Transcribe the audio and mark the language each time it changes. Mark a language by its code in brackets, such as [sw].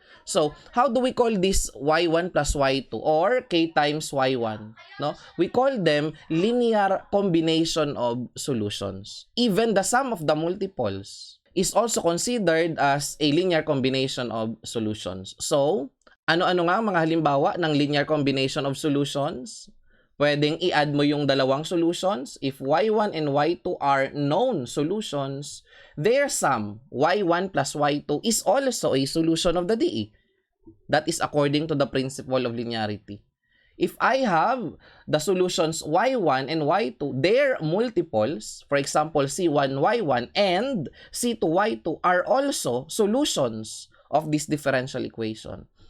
[en] So, how do we call this y1 plus y2 or k times y1? No? We call them linear combination of solutions. Even the sum of the multiples is also considered as a linear combination of solutions. [tl] So, ano-ano nga ang mga halimbawa ng linear combination of solutions? Pwedeng i-add mo yung dalawang solutions. [en] If y1 and y2 are known solutions, their sum, y1 plus y2, is also a solution of the DE. That is according to the principle of linearity. If I have the solutions y1 and y2, their multiples, for example, c1, y1, and c2, y2 are also solutions of this differential equation.